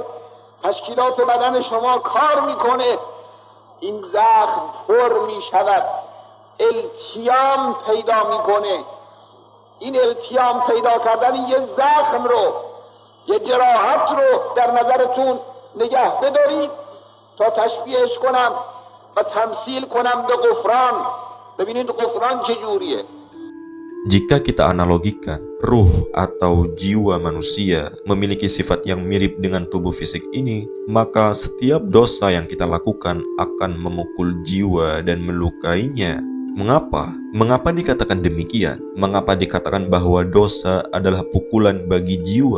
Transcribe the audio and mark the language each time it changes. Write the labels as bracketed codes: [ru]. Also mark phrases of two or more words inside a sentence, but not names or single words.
[fa] تشکیلات بدن شما کار میکنه، این زخم پر میشود، التیام پیدا میکنه. این التیام پیدا کردن یه زخم رو، یه جراحت رو در نظرتون نگه بدارید تا تشبیهش کنم و تمثیل کنم به غفران. ببینید غفران چجوریه. [id] Jika kita analogikan, ruh atau jiwa manusia memiliki sifat yang mirip dengan tubuh fisik ini, maka setiap dosa yang kita lakukan akan memukul jiwa dan melukainya. Mengapa? Mengapa dikatakan demikian? Mengapa dikatakan bahwa dosa adalah pukulan bagi jiwa?